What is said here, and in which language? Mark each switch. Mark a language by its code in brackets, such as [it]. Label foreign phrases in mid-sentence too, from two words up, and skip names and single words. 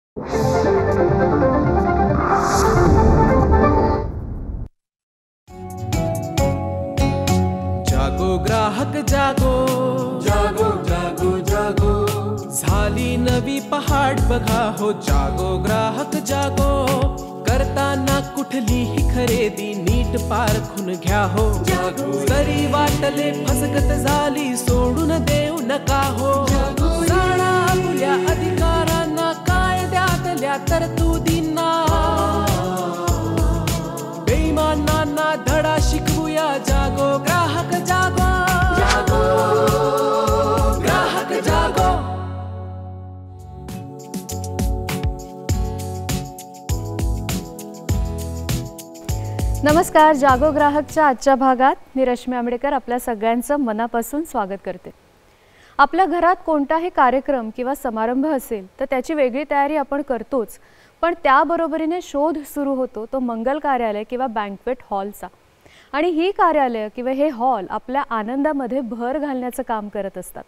[hi] जागो ग्राहक जागो, जागो जागो जागो, [mr] झाली नवी पहाट बघा हो. [hi] जागो ग्राहक जागो, [mr] करताना कुठलीही खरेदी नीट पारखून घ्या हो. जरी वाटले फसगत झाली सोडून देऊ नका हो. जाणा आपल्या अधिकारांना, कायद्यातल्या तरतुदींना, बेईमानांना धडा शिकवूया. [hi] जागो ग्राहक जागो, जागो ग्राहक जागो. [mr] नमस्कार. जागो ग्राहकच्या आजच्या भागात मी रश्मी आंबेडकर आपल्या सगळ्यांचं मनापासून स्वागत करते. आपल्या घरात कोणताही कार्यक्रम किंवा समारंभ असेल तर त्याची वेगळी तयारी आपण करतोच, पण त्याबरोबरीने शोध सुरू होतो तो मंगल कार्यालय किंवा बँक्वेट हॉलचा. आणि ही कार्यालय किंवा हे हॉल आपल्या आनंदामध्ये भर घालण्याचं काम करत असतात.